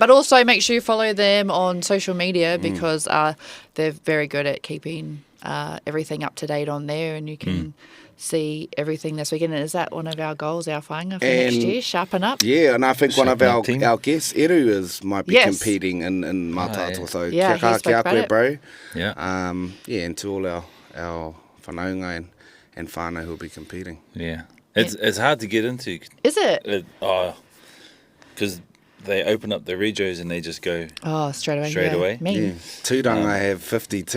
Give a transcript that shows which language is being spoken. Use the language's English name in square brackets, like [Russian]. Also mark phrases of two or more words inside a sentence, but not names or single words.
[English] But also make sure you follow them on social media, because they're very good at keeping everything up to date on there, and you can see everything this weekend. And is that one of our goals, our whāinga for next year? Sharpen up? Yeah, and I think one of our guests, Eru, might be competing in Mātātua. [Māori] So kia koe, [English] bro. Yeah. And to all our whanaunga and whānau who'll be competing. Yeah. It's hard to get into. Is it? Because they open up the regos and they just go straight away. Yeah. Tūranga have 50 teams.